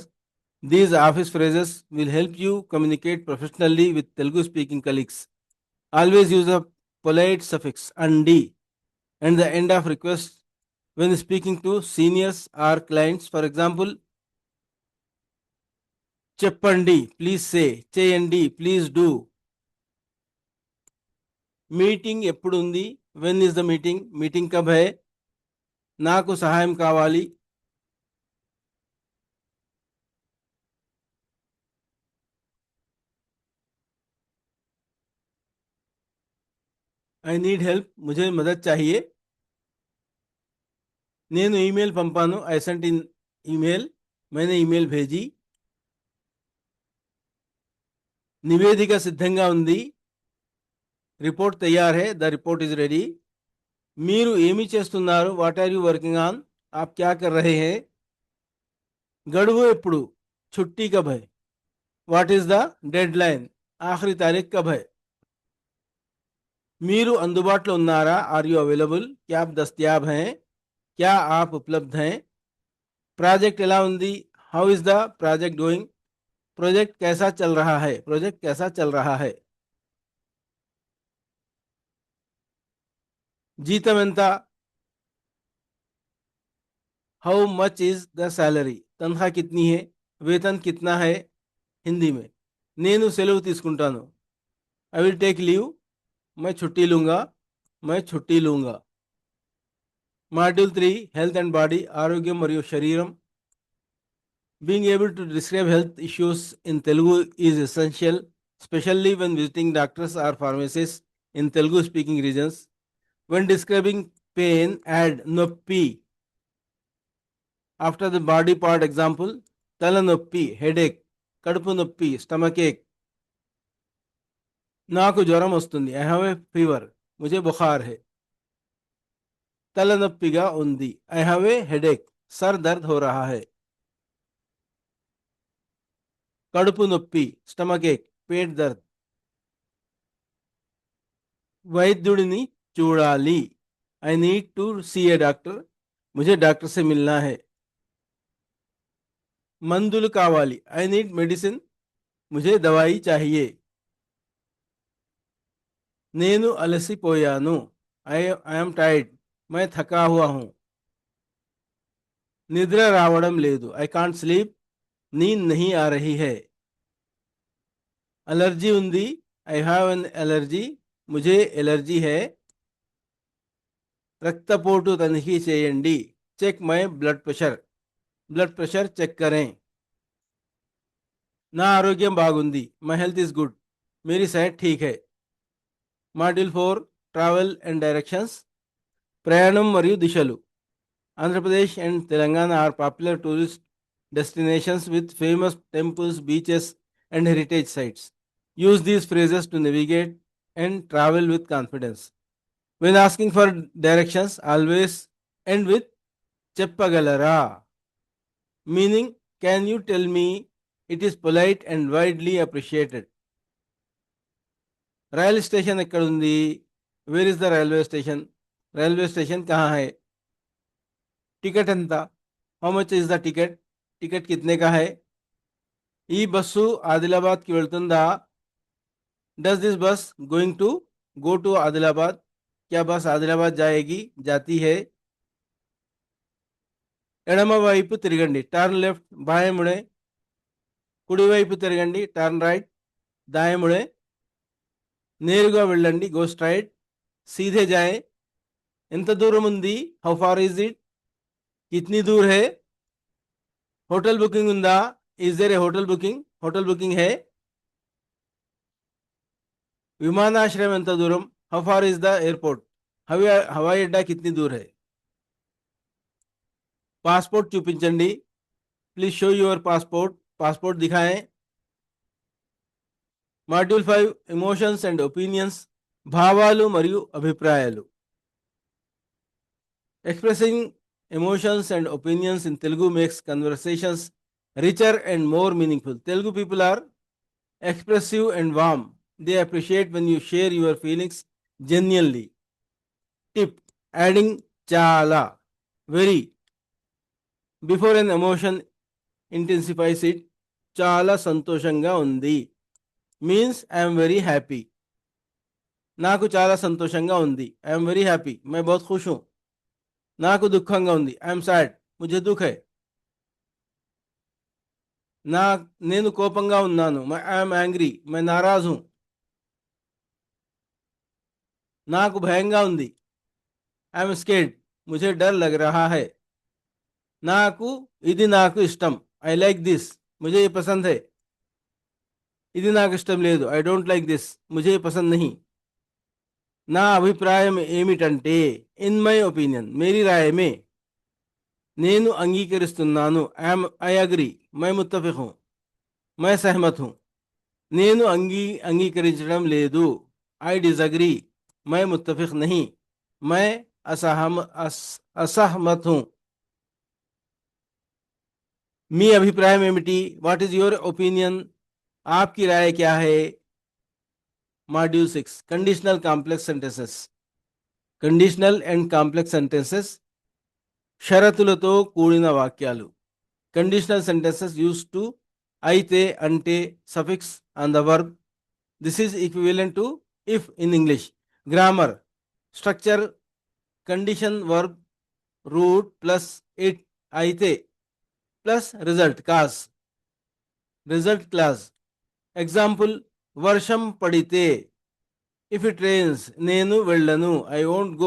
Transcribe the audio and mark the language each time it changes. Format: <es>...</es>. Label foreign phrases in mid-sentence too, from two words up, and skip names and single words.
<en>These office phrases will help you communicate professionally with Telugu speaking colleagues. Always use a polite suffix andi and the end of request when speaking to seniors or clients. For example, చెప్పండి please say. చేయండి please do.</en> <te>మీటింగ్ ఎప్పుడు ఉంది?</te> <en>When is the meeting?</en> <hi>मीटिंग कब है?</hi> <te>నాకు సహాయం కావాలి.</te> <en>I need help.</en> <hi>मुझे मदद चाहिए.</hi> <te>నేను ఈమెయిల్ పంపాను.</te> <en>I sent in email.</en> <hi>मैंने ईमेल भेजी.</hi> <te>నివేదిక సిద్ధంగా ఉంది.</te> <hi>रिपोर्ट तैयार है.</hi> <en>The report is ready.</en> <te>మీరు ఏమి చేస్తున్నారు?</te> <en>What are you working on?</en> <hi>आप क्या कर रहे हैं?</hi> <te>గడువు ఎప్పుడు?</te> <hi>छुट्टी कब है?</hi> <en>What is the dead line?</en> <hi>आख़री तारीख़ कब है?</hi> <te>మీరు అందుబాటులో ఉన్నారా?</te> <en>Are you available?</en> <hi>क्या आप दस्तयाब हैं? क्या आप उपलब्ध हैं?</hi> <te>ప్రాజెక్ట్ ఎలా ఉంది?</te> <en>How is the project going?</en> <hi>प्रोजेक्ट कैसा चल रहा है? प्रोजेक्ट कैसा चल रहा है?</hi> <te>జీతం ఎంత?</te> <en>How much is the salary?</en> <hi>तनख्वाह कितनी है? वेतन कितना है? हिंदी में.</hi> <te>నేను సెలవు తీసుకుంటాను.</te> <en>I will take leave.</en> <hi>मैं छुट्टी लूंगा. मैं छुट्टी लूंगा.</hi> <en>Module 3 health and body.</en> <te>ఆరోగ్యం మరియు శరీరం.</te> <en>Being able to describe health issues in Telugu is essential, especially when visiting doctors or pharmacists in Telugu speaking regions. When describing pain, add noppi after the body part. Example: tala noppi, headache; kadupu noppi, stomach ache.</en> <te>నాకు జ్వరం వస్తుంది.</te> <en>I have a fever.</en> <hi>मुझे बुखार है.</hi> <te>తలనొప్పిగా ఉంది.</te> <en>I have a headache.</en> <hi>सर दर्द हो रहा है.</hi> <te>కడుపు నొప్పి,</te> <en>stomach ache,</en> <hi>पेट दर्द.</hi> <te>వైద్యుడిని చూడాలి.</te> <en>I need to see a doctor.</en> <hi>मुझे डॉक्टर से मिलना है.</hi> <te>మందులు కావాలి.</te> <en>I need medicine.</en> <hi>मुझे दवाई चाहिए.</hi> <te>నేను అలసిపోయాను.</te> <en>I am tired.</en> <hi>मैं थका हुआ हूं.</hi> <te>నిద్ర రావడం లేదు.</te> <en>I can't sleep.</en> <hi>नींद नहीं आ रही है.</hi> <te>అలర్జీ ఉంది.</te> <en>I have an allergy.</en> <hi>मुझे एलर्जी है.</hi> <te>రక్తపోటు తనిఖీ చేయండి.</te> <en>Check my blood pressure.</en> <hi>ब्लड प्रेशर चेक करें.</hi> <te>నా ఆరోగ్యం బాగుంది.</te> <en>My health is good.</en> <hi>मेरी सेहत ठीक है.</hi> <en>Module 4 travel and directions.</en> <te>ప్రయాణం మరియు దిశలు.</te> <en>Andhra Pradesh and Telangana are popular tourist destinations with famous temples, beaches, and heritage sites. Use these phrases to navigate and travel with confidence. When asking for directions, always end with Cheppagallara, meaning, can you tell me? It is polite and widely appreciated.</en> <te>రైల్ స్టేషన్ ఎక్కడుంది?</te> <en>Where is the railway station?</en> <hi>रेलवे स्टेशन कहाँ है?</hi> <te>టికెట్ ఎంత?</te> <en>How much is the ticket?</en> <hi>टिकट कितने का है?</hi> <te>ఈ బస్సు ఆదిలాబాద్కి వెళ్తుందా?</te> <en>Does this bus going to go to Adilabad?</en> <hi>क्या बस ఆదిలాబాద్ जाएगी? जाती है.</hi> <te>ఎడమ వైపు తిరగండి.</te> <en>Turn left.</en> <hi>बाएँ मुड़ें.</hi> <te>కుడివైపు తిరగండి.</te> <en>Turn right.</en> <hi>दाएँ मुड़ें.</hi> <te>నేరుగా వెళ్ళండి.</te> <en>Go straight.</en> <hi>सीधे जाएँ.</hi> <te>ఎంత దూరం ఉంది?</te> <en>How far is it?</en> <hi>कितनी दूर है?</hi> <te>హోటల్ బుకింగ్ ఉందా?</te> <en>Is there a hotel booking?</en> <hi>होटल बुकिंग है.</hi> <te>విమానాశ్రయం ఎంత దూరం?</te> <en>How far is the airport?</en> <hi>हवाई अड्डा कितनी दूर है?</hi> <te>పాస్పోర్ట్ చూపించండి.</te> <en>Please show your passport.</en> <hi>पासपोर्ट दिखाएँ.</hi> <en>Module 5 emotions and opinions.</en> <te>భావాలు మరియు అభిప్రాయాలు.</te> <en>Expressing emotions and opinions in Telugu makes conversations richer and more meaningful. Telugu people are expressive and warm. They appreciate when you share your feelings genuinely. Tip: adding chala, very, before an emotion intensifies it.</en> <te>చాలా సంతోషంగా ఉంది</te> <en>means I am very happy.</en> <te>నాకు చాలా సంతోషంగా ఉంది.</te> <en>I am very happy.</en> <hi>मैं बहुत खुश हूँ.</hi> <te>నాకు దుఃఖంగా ఉంది.</te> <en>I am sad.</en> <hi>मुझे दुख है.</hi> <te>నా నేను కోపంగా ఉన్నాను.</te> <en>I'm angry.</en> <hi>मैं नाराज हूं.</hi> <te>నాకు భయంగా ఉంది.</te> <en>I'm scared.</en> <hi>मुझे डर लग रहा है.</hi> <te>నాకు ఇది నాకు ఇష్టం.</te> <en>I like this.</en> <hi>मुझे ये पसंद है.</hi> <te>ఇది నాకు ఇష్టం లేదు.</te> <en>I don't like this.</en> <hi>मुझे ये पसंद नहीं.</hi> <te>నా అభిప్రాయం ఏమిటంటే,</te> <en>In my opinion,</en> <hi>मेरी राय में,</hi> <te>నేను అంగీకరిస్తున్నాను.</te> <en>I agree.</en> <hi>मैं मुत्तफिक हूं. मैं सहमत हूं.</hi> <te>నేను అంగీకరించడం లేదు.</te> <en>I disagree.</en> <hi>मैं मुत्तफिक नहीं. मैं असहमत हूं.</hi> <te>మీ అభిప్రాయం ఏమిటి?</te> <en>What is your opinion?</en> <hi>आपकी राय क्या है?</hi> <en>Module 6 conditional complex sentences. Conditional and complex sentences,</en> <te>షరతులతో కూడిన వాక్యాలు.</te> <en>Conditional sentences use to</en> <te>అయితే, అంటే,</te> <en>suffix on the verb. This is equivalent to if in English. Grammar, structure, condition verb, root plus it, అయితే plus result cause, result clause. ఎగ్జాంపుల్,</en> <te>వర్షం పడితే,</te> <en>if it rains,</en> <te>నేను వెళ్ళను,</te> <en>I won't go.</en>